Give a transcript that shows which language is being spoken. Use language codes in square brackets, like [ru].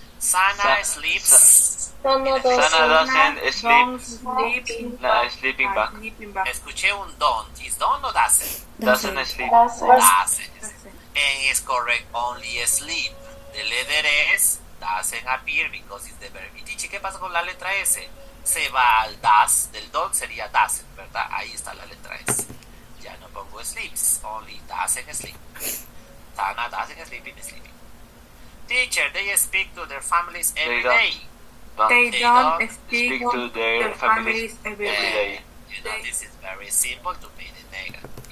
[en] Sana sleeps. Sana doesn't sleep. Sleeping back. [es] Escuché un [en] don't. Is don't or doesn't? Doesn't sleep. Doesn't. And is correct, only sleep. The letter S doesn't appear because it's the verb. [es] Y Tichi, ¿qué pasa con la letra S? Se va al does, del don't sería doesn't, ¿verdad? Ahí está la letra S. Ya no pongo [en] sleeps, only doesn't sleep. Sana doesn't sleep in sleeping. Teacher, they speak to their families every day. They don't Speak to their families every day. You know, this is very simple to make it negative.